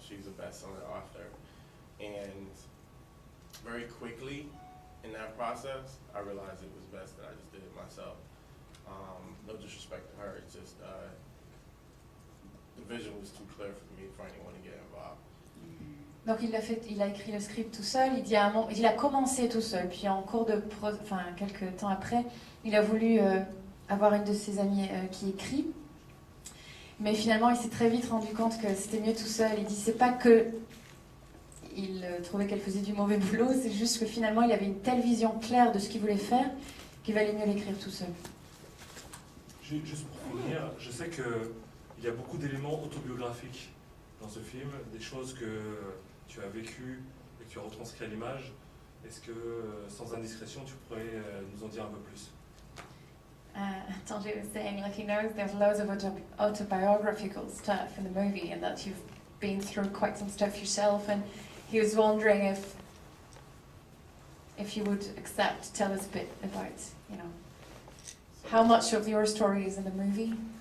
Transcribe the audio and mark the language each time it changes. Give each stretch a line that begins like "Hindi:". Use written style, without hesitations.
English: She's a best-selling author, and very quickly in that process, I realized it was best that I just did it myself. No disrespect to her, it's just the vision was too clear for me for anyone to get involved.
French: Donc il a écrit le script tout seul, il a commencé tout seul, puis en cours de quelques temps après, il a voulu avoir une de ses amies qui écrit, mais finalement il s'est très vite rendu compte que c'était mieux tout seul. Il dit c'est pas que il trouvait qu'elle faisait du mauvais boulot, c'est juste que finalement il avait une telle vision claire de ce qu'il voulait faire qu'il valait mieux l'écrire tout seul. Juste pour finir, je sais qu'il y a beaucoup d'éléments autobiographiques dans ce film, des choses que tu as vécues et que tu as retranscrites à l'image. Est-ce que, sans indiscrétion, tu pourrais nous en dire un peu plus?
English: Tanji was saying, like, he knows there's loads of autobiographical stuff in the movie, and that you've been through quite some stuff yourself, and he was wondering if you would accept to tell us a bit about, you know, how much of your story is in the movie.